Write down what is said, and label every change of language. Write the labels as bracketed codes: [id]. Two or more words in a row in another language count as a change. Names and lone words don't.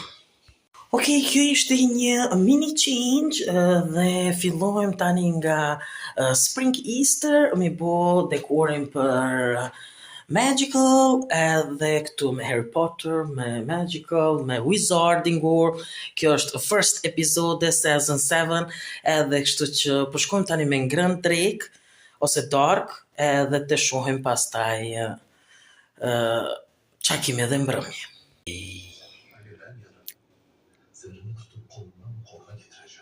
[sq] Ok, kjo ishte një mini change dhe fillojmë tani nga [en] Spring Easter, [sq] mi bo dekorim për Magical, edhe këtu me Harry Potter, me Magical, me Wizarding World, kjo është [en] first episode, season 7, [sq] edhe kështu që përshkojmë tani me ngrën drek, ose dark, edhe të shohim pastaj qa kime edhe mbrëmje.